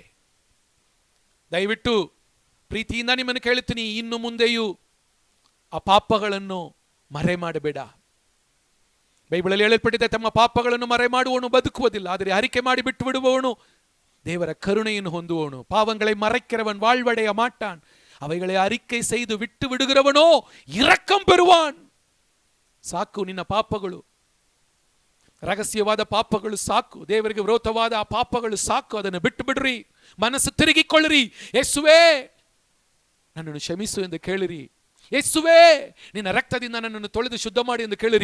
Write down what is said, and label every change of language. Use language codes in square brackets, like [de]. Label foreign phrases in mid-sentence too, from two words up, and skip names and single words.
[kn] ದಯವಿಟ್ಟು ಪ್ರೀತಿಯಿಂದ ನಿಮ್ಮನ್ನು ಕೇಳುತ್ತೀನಿ, ಇನ್ನು ಮುಂದೆಯೂ ಆ ಪಾಪಗಳನ್ನು ಮರೆ ಮಾಡಬೇಡ. ಬೈಬಲಲ್ಲಿ ಹೇಳಲ್ಪಟ್ಟಿದೆ, ತಮ್ಮ ಪಾಪಗಳನ್ನು ಮರೆ ಮಾಡುವವನು ಬದುಕುವುದಿಲ್ಲ, ಆದರೆ ಅರಿಕೆ ಮಾಡಿ ಬಿಟ್ಟು ಬಿಡುವವನು ದೇವರ ಕರುಣೆಯನ್ನು ಹೊಂದುವವನು. [ta] ಪಾವங்களை மறைக்கிறவன் வாழ்வடைய மாட்டான், அவைகளை அறிக்கை செய்து விட்டு விடுகிறவனோ இரக்கம் பெறுவான். [kn] ಸಾಕು ನಿನ್ನ ಪಾಪಗಳು, ರಹಸ್ಯವಾದ ಪಾಪಗಳು ಸಾಕು, ದೇವರಿಗೆ ವಿರೋಧವಾದ ಆ ಪಾಪಗಳು ಸಾಕು. ಅದನ್ನು ಬಿಟ್ಟು ಬಿಡ್ರಿ, ಮನಸ್ಸು ತಿರುಗಿಕೊಳ್ಳಿರಿ. ಯೇಸುವೇ ನನ್ನನ್ನು ಕ್ಷಮಿಸು ಎಂದು ಕೇಳಿರಿ. ಯೇಸುವೇ ನಿನ್ನ ರಕ್ತದಿಂದ ನನ್ನನ್ನು ತೊಳೆದು ಶುದ್ಧ ಮಾಡಿ ಎಂದು ಕೇಳಿರಿ.